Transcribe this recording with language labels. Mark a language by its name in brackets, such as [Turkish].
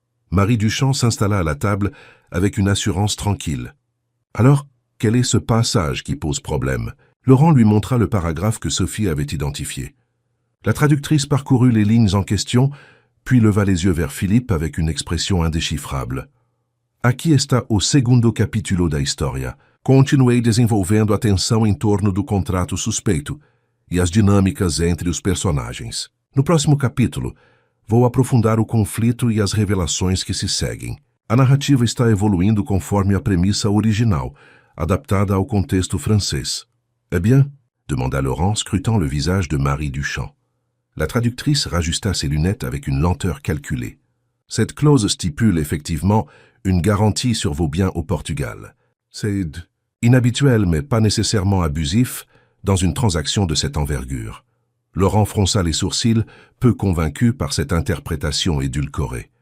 [French] Marie Duchamp s'installa à la table avec une assurance tranquille. « Alors, quel est ce passage qui pose problème ?» Laurent lui montra le paragraphe que Sophie avait identifié. La traductrice parcourut les lignes en question, puis leva les yeux vers Philippe avec une expression indéchiffrable. [Portuguese] « Aqui está o segundo capítulo da história. Continuei desenvolvendo a tensão em torno do contrato suspeito e as dinâmicas entre os personagens. No próximo capítulo, vou aprofundar o conflito e as revelações que se seguem. A narrativa está evoluindo conforme a premissa original, adaptada ao contexto francês. » [French] « Eh bien ?» demanda Laurent, scrutant le visage de Marie Duchamp. La traductrice rajusta ses lunettes avec une lenteur calculée. « Cette clause stipule effectivement une garantie sur vos biens au Portugal. C'est inhabituel mais pas nécessairement abusif dans une transaction de cette envergure. » Laurent fronça les sourcils, peu convaincu par cette interprétation édulcorée.